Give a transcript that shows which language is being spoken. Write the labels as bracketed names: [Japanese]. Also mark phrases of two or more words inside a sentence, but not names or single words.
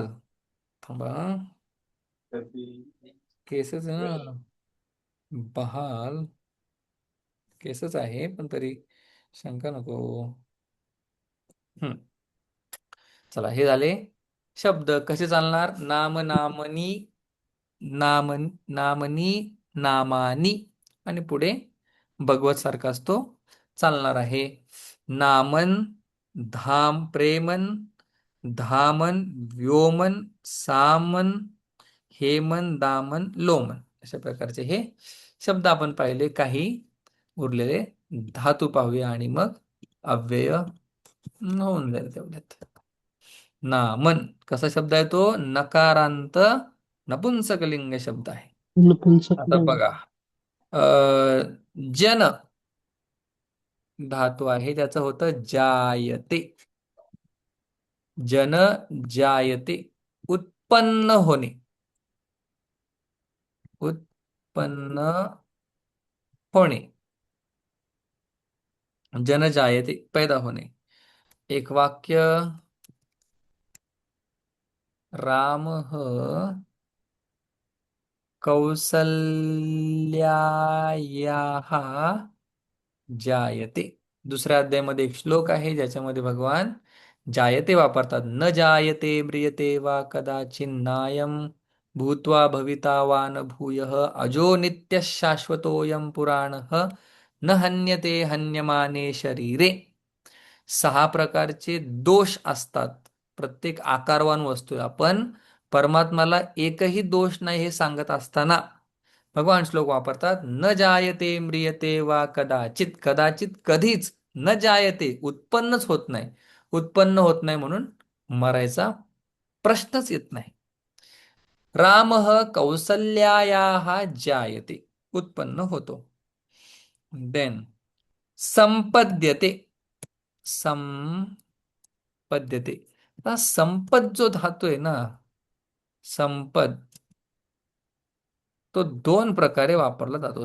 [Marathi] थांबा हं. केसच आहे ना. बहाल केसच आहे पण तरी शंका नको. हम्म. चला हे झाले शब्द. कसे चालणार? [Sanskrit] नाम नामनी नाम नामनी नामानी [Marathi] आणि पुढे भगवत सारखा असतो चालणार आहे. [Sanskrit] नामन धाम प्रेमन धामन व्योमन सामन हेमन दामन लोमन [Marathi] अशा प्रकारचे हे शब्द आपण पाहिले. काही उरलेले धातू पाहूया आणि मग अव्यय होऊन जाईल तेवढ्यात. नामन कसा शब्द आहे तो? नकारांत नपुंसकलिंग शब्द आहे. आता नपुंसकलिंग. बघा. अ जन धातू आहे त्याचं होतं जायते. [Sanskrit] जन जायते [Marathi] उत्पन्न होणे. उत्पन्न होणे. [Sanskrit] जन जायते [Marathi] पैदा होणे. एक वाक्य. [Sanskrit] राम कौसल्यायाः जायते. [Marathi] दुसऱ्या अध्यायामध्ये एक श्लोक आहे ज्याच्यामध्ये भगवान जायते वापरतात. [Sanskrit] न जायते म्रियते वा कदाचिन्नायं भूत्वा भविता वा न भूयः अजो नित्यः शाश्वतोऽयं पुराणः न हन्यते हन्यमाने शरीरे. [Marathi] 6 प्रकारचे दोष असतात प्रत्येक आकारवान वस्तू. आपण परमात्माला एकही दोष नाही हे सांगत असताना भगवान श्लोक वापरतात. [Sanskrit] न जायते म्रियते वा कदाचित. [Marathi] कदाचित कधीच. [Sanskrit] न जायते [Marathi] उत्पन्नच होत नाही. उत्पन्न होत नाही म्हणून मरायचा प्रश्नच येत नाही. [Sanskrit] राम कौसल्यायाः जायते [Marathi] उत्पन्न होतो. [Sanskrit] देन संपद्यते. संपद्यते. [Marathi] आता संपद जो धातू आहे ना संपद तो 2 प्रकारे वापरला जातो.